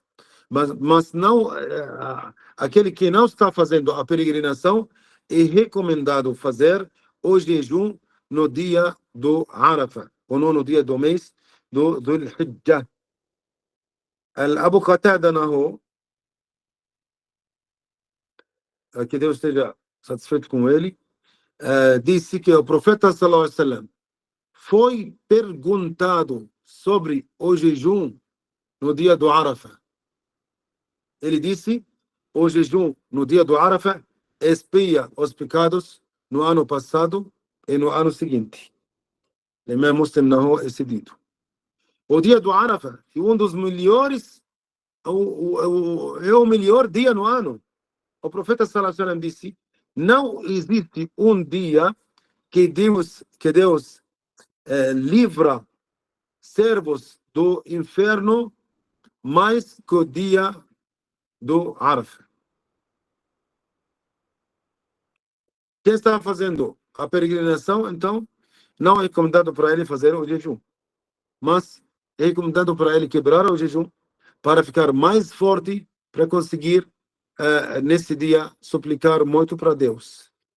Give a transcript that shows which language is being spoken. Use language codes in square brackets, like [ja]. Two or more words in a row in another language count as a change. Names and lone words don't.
[pt] Mas não, aquele que não está fazendo a peregrinação, é recomendado fazer o jejum no dia do Arafah, ou no dia do mês do Hijjah. Abu Qatada narrou, que Deus esteja satisfeito com ele, disse que o profeta [ar] صلى الله عليه وسلم [pt] foi perguntado sobre o jejum no dia do Arafah. Ele disse, o jejum no dia do Arafah expia os pecados no ano passado e no ano seguinte. O Imam Muslim narrou esse dito. O dia do Arafah é um dos melhores, é o melhor dia no ano. O profeta [ar] صلى الله عليه وسلم [pt] disse, não existe um dia que Deus livra servos do inferno mais que o dia do Arafah. Quem está fazendo a peregrinação, então, não é recomendado para ele fazer o jejum, mas é recomendado para ele quebrar o jejum para ficar mais forte, para conseguir nesse dia suplicar muito para Deus.